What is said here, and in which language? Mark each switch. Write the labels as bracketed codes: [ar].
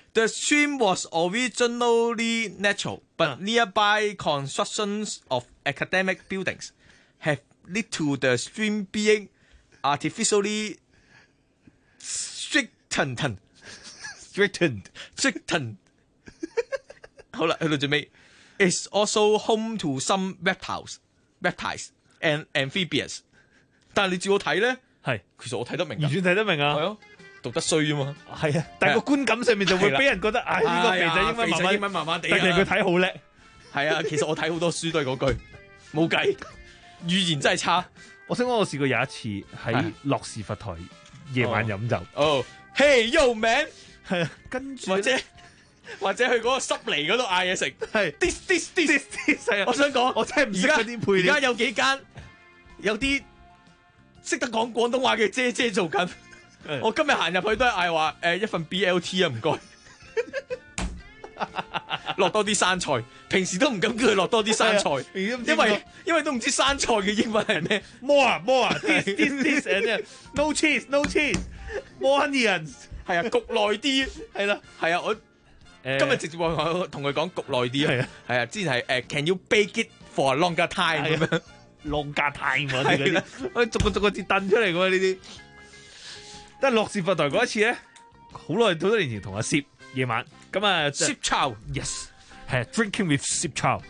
[en] The stream was originally natural, but nearby constructions of academic buildings have led to the stream being artificially strengthened. Strengthened. [yue] 好啦，去到最尾 [en] ，is also home to some reptiles and amphibians. [yue] 但你照我睇咧，系其实我睇得明，完全睇得明啊。系咯，读得衰啊嘛。系啊，但个观感上面就会俾人觉得，哎，呢、這个肥仔英文慢慢，英文麻麻地。但系佢睇好叻。系啊，其实我睇好多书都系嗰句，冇计，语言真系差。我想讲，我试过有一次喺乐视佛台夜晚饮酒。 [en] Hey yo man。 [yue] 系，跟住或者去嗰个湿泥嗰度嗌嘢食，系 this 我想讲，我真系唔识嗰啲配料。而家有几间有啲识得讲广东话嘅姐姐做紧，我今日行入去都系嗌话，一份 BLT 啊，唔该，落多啲生菜。平时都唔敢叫佢落多啲生菜，因为都唔知道生菜嘅英文系咩。 [en] More this and no cheese，more onions。 [yue] 系啊，焗耐啲，系啦，系啊，我今日直接话同佢讲焗耐啲啊，系啊，之前系 [en] can you bake it for longer time 咁样， longer time [yue] 啊，系啦，我逐个字掟出嚟噶嘛呢啲。但系乐视佛台嗰一次咧，好耐好多年前同阿 Sip 夜晚，咁啊 [en] Sip Chow， yes， 系 drinking with Sip Chow，